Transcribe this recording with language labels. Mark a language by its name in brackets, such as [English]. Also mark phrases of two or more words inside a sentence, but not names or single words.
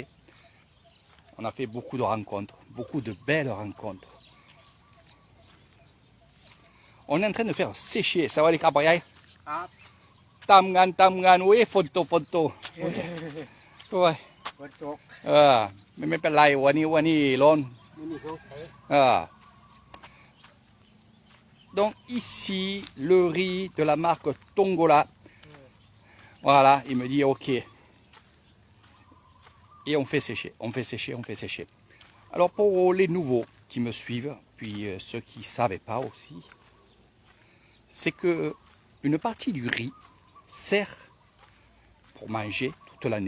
[French] On a fait beaucoup de rencontres, beaucoup de belles rencontres. On est en train de faire sécher. Ça va les cabayay? Tamgan, oui, photo. Ouais. Mais [Thai] ไม่เป็นไรวันนี้ร้อน [French] Donc ici, le riz de la marque Tongola. Voilà, il me dit ok. Et on fait sécher. Alors pour les nouveaux qui me suivent, puis ceux qui ne savaient pas aussi, c'est que une partie du riz sert pour manger toute l'année.